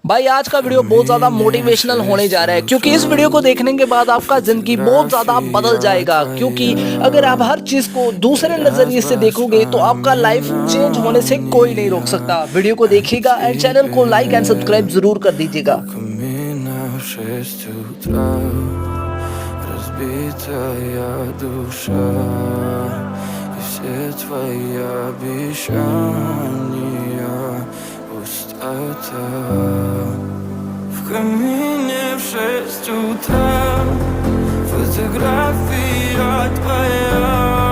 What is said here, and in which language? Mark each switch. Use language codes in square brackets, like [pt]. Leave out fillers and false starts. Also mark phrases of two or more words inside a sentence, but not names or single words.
[hi] भाई आज का वीडियो बहुत ज़्यादा मोटिवेशनल होने जा रहा है, क्योंकि इस वीडियो को देखने के बाद आपका ज़िंदगी बहुत ज़्यादा बदल जाएगा। क्योंकि अगर आप हर चीज़ को दूसरे नज़रिए से देखोगे तो आपका [en] life change [hi] होने से कोई नहीं रोक सकता। वीडियो को देखिएगा एंड चैनल को [en] like and subscribe [hi] ज़रूर कर दीजिएगा। [ru] Разбитая душа и все твои обещания, пустота. В камине в 6 утра фотография твоя.